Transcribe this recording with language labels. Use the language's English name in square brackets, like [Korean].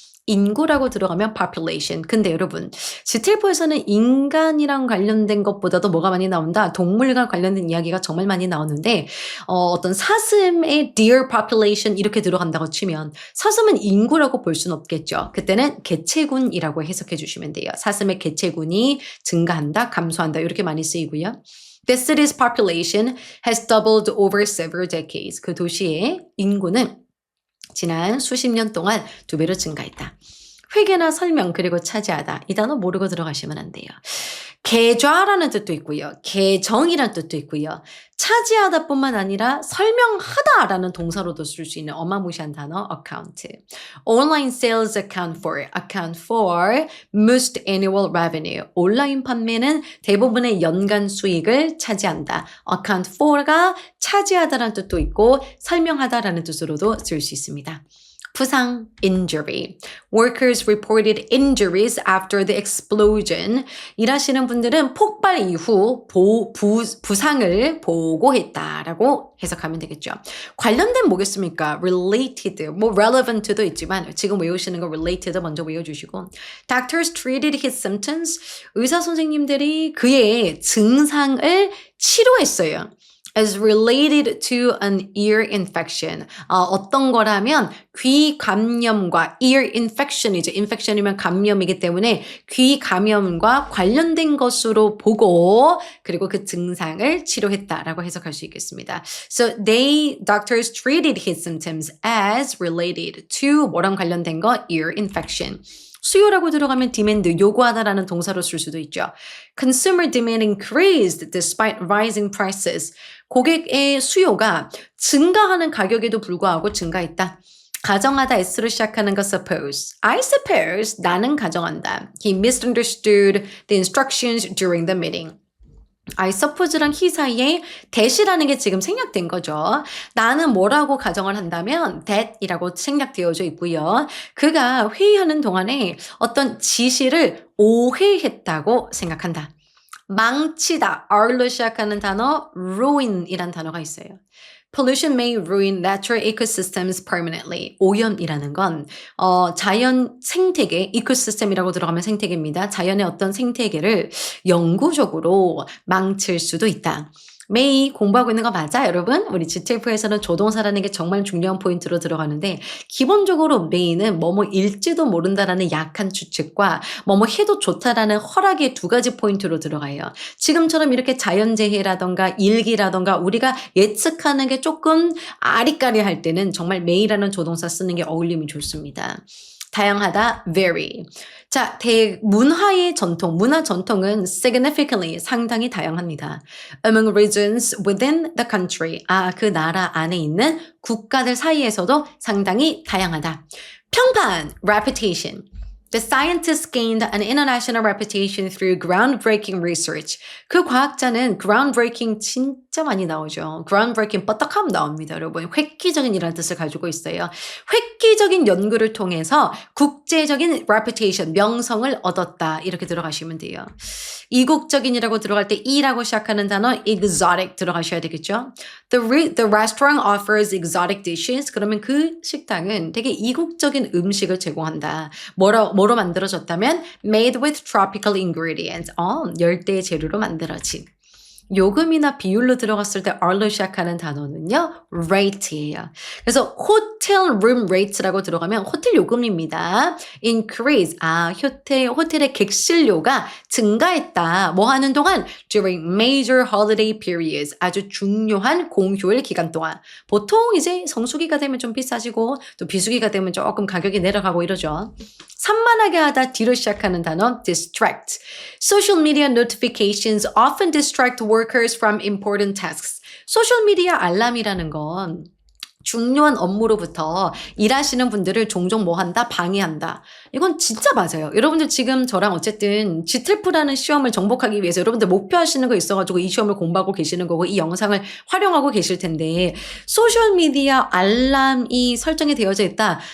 [Korean] 인구라고 들어가면 population. 근데 여러분, 지텔포에서는 인간이랑 관련된 것보다도 뭐가 많이 나온다? 동물과 관련된 이야기가 정말 많이 나오는데 어떤 사슴의 deer population 이렇게 들어간다고 치면 사슴은 인구라고 볼 수는 없겠죠. 그때는 개체군이라고 해석해 주시면 돼요. 사슴의 개체군이 증가한다, 감소한다 이렇게 많이 쓰이고요. [English] The city's population has doubled over several decades. [Korean] 그 도시의 인구는 지난 수십 년 동안 2배로 증가했다. 회계나 설명 그리고 차지하다. 이 단어 모르고 들어가시면 안 돼요. 계좌라는 뜻도 있고요. 계정이라는 뜻도 있고요. 차지하다 뿐만 아니라 설명하다라는 동사로도 쓸 수 있는 어마무시한 단어 account. [English] Online sales account for most annual revenue. [Korean] 온라인 판매는 대부분의 연간 수익을 차지한다. account for가 차지하다라는 뜻도 있고 설명하다라는 뜻으로도 쓸 수 있습니다. 부상, injury. [English] Workers reported injuries after the explosion. [Korean] 일하시는 분들은 폭발 이후 부상을 보고했다라고 해석하면 되겠죠. 관련된 뭐겠습니까? related, 뭐 relevant도 있지만 지금 외우시는 거 related 먼저 외워주시고 [English] Doctors treated his symptoms. [Korean] 의사 선생님들이 그의 증상을 치료했어요. [English] As related to an ear infection. [Korean] 어떤 거라면 귀 감염과 ear infection이죠. infection이면 감염이기 때문에 귀 감염과 관련된 것으로 보고 그리고 그 증상을 치료했다라고 해석할 수 있겠습니다. [English] So doctors treated his symptoms as related to [Korean] 뭐랑 관련된 거? [English] ear infection. [Korean] 수요라고 들어가면 demand, 요구하다라는 동사로 쓸 수도 있죠. [English] Consumer demand increased despite rising prices. [Korean] 고객의 수요가 증가하는 가격에도 불구하고 증가했다. 가정하다 S로 시작하는 거 suppose. [English] I suppose [Korean] 나는 가정한다. [English] He misunderstood the instructions during the meeting. [Korean] I suppose랑 he 사이에 that이라는 게 지금 생략된 거죠. 나는 뭐라고 가정을 한다면 that이라고 생략되어져 있고요. 그가 회의하는 동안에 어떤 지시를 오해했다고 생각한다. 망치다, R로 시작하는 단어 ruin이란 단어가 있어요. [English] Pollution may ruin natural ecosystems permanently. [Korean] 오염이라는 건 자연 생태계, ecoSystem이라고 들어가면 생태계입니다. 자연의 어떤 생태계를 영구적으로 망칠 수도 있다. may 공부하고 있는 거 맞아 여러분? 우리 GTF에서는 조동사라는 게 정말 중요한 포인트로 들어가는데 기본적으로 may는 뭐뭐일지도 모른다라는 약한 추측과 뭐뭐 해도 좋다라는 허락의 2가지 포인트로 들어가요. 지금처럼 이렇게 자연재해라던가 일기라던가 우리가 예측하는 게 조금 아리까리할 때는 정말 may라는 조동사 쓰는 게 어울림이 좋습니다. 다양하다, vary. 자, 문화의 전통, 문화 전통은 significantly, 상당히 다양합니다. [English] Among regions within the country, [Korean] 그 나라 안에 있는 국가들 사이에서도 상당히 다양하다. 평판, reputation. [English] The scientists gained an international reputation through groundbreaking research. [Korean] 그 과학자는 groundbreaking 진짜 많이 나오죠. groundbreaking 뻗떡하면 나옵니다, 여러분. 획기적인이라는 뜻을 가지고 있어요. 획기적인 연구를 통해서 국제적인 reputation, 명성을 얻었다. 이렇게 들어가시면 돼요. 이국적인이라고 들어갈 때 E라고 시작하는 단어 exotic 들어가셔야 되겠죠. [English] The restaurant offers exotic dishes. [Korean] 그러면 그 식당은 되게 이국적인 음식을 제공한다. 뭐로 만들어졌다면 [English] made with tropical ingredients. [Korean] 열대 재료로 만들어진. 요금이나 비율로 들어갔을 때 R로 시작하는 단어는요. rate예요. 그래서 hotel room rates라고 들어가면 호텔 요금입니다. [English] increase. [Korean] 호텔의 객실료가 증가했다. 뭐 하는 동안? [English] during major holiday periods. [Korean] 아주 중요한 공휴일 기간 동안. 보통 이제 성수기가 되면 좀 비싸지고 또 비수기가 되면 조금 가격이 내려가고 이러죠. 산만하게 하다 D로 시작하는 단어 distract. [English] Social media notifications often distract workers from important tasks. [Korean] 소셜미디어 알람이라는 건 중요한 업무로부터 일하시는 분들을 종종 뭐 한다? 방해한다. 이건 진짜 맞아요. 여러분들 지금 저랑 어쨌든 GTF라는 시험을 정복하기 위해서 여러분들 목표하시는 거 있어가지고 이 시험을 공부하고 계시는 거고 이 영상을 활용하고 계실 텐데 소셜미디어 알람이 설정이 되어져 있다.